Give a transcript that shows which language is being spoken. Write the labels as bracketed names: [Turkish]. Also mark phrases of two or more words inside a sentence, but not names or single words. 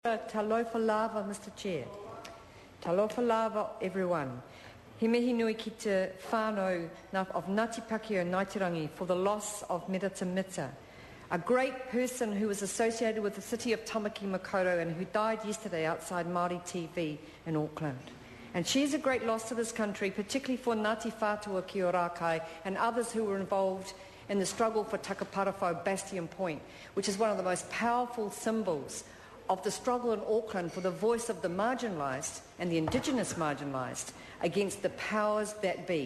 [Samoan] Talofa lava, [English] Mr. Chair. [Samoan] Talofa lava, [English] everyone. [Māori] He mihi nui ki te whānau [English] of Ngāti Pākehā Ngaitirangi for the loss of Merata Mita, a great person who was associated with the city of Tamaki Makaurau and who died yesterday outside Māori TV in Auckland. And she's a great loss to this country, particularly for Ngāti Whātua ki o Rākai and others who were involved in the struggle for Takaparawhau Bastion Point, which is one of the most powerful symbols of the struggle in Auckland for the voice of the marginalised and the Indigenous marginalised against the powers that be.